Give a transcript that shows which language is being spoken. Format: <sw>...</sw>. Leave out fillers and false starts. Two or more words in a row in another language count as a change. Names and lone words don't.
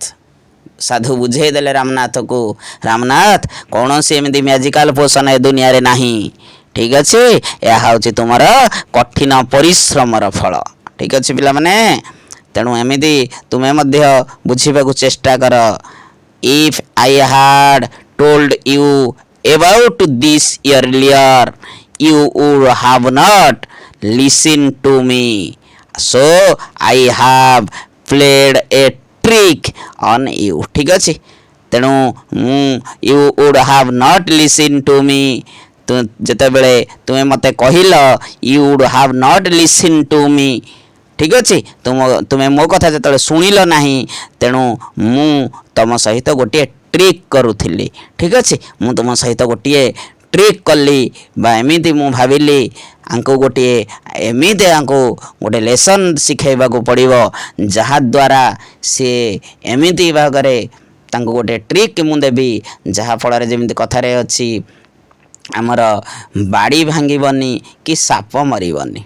<or>ସାଧୁ ବୁଝେଇ ଦେଲେ ରାମନାଥକୁ, ରାମନାଥ କୌଣସି ଏମିତି</or> <en>magical potion</en> <or>ଏ ଦୁନିଆରେ ନାହିଁ। ଠିକ୍ ଅଛି, ଏହା ହେଉଛି ତୁମର କଠିନ ପରିଶ୍ରମର ଫଳ। ଠିକ୍ ଅଛି ପିଲାମାନେ, ତେଣୁ ଏମିତି ତୁମେ ମଧ୍ୟ ବୁଝିବାକୁ ଚେଷ୍ଟା କର।</or> <en>If I had told you about this earlier, you would have not listened to me, so I have played a trick on you.</en> <or>ଠିକ୍ ଅଛି, ତେଣୁ</or> <en>you would have not listened to me,</en> <or>ଯେତେବେଳେ ତୁମେ ମୋତେ କହିଲ</or> <en>you would have not listened to me,</en> <or>ଠିକ୍ ଅଛି, ତୁମେ ମୋ କଥା ଯେତେବେଳେ ଶୁଣିଲ ନାହିଁ, ତେଣୁ ମୁଁ ତୁମ ସହିତ ଗୋଟିଏ ଟ୍ରିକ୍ କରୁଥିଲି। ଠିକ୍ ଅଛି, ମୁଁ ତୁମ ସହିତ ଗୋଟିଏ ଟ୍ରିକ୍ କଲି ବା ଏମିତି ମୁଁ ଭାବିଲି ଆଙ୍କୁ ଗୋଟିଏ ଲେସନ୍ ଶିଖାଇବାକୁ ପଡ଼ିବ, ଯାହାଦ୍ୱାରା ସିଏ ଏମିତି ଭାବରେ ତାଙ୍କୁ ଗୋଟିଏ ଟ୍ରିକ୍ ମୁଁ ଦେବି ଯାହାଫଳରେ ଯେମିତି କଥାରେ ଅଛି ଆମର ବାଡ଼ି ଭାଙ୍ଗିବନି କି ସାପ ମରିବନି।</or>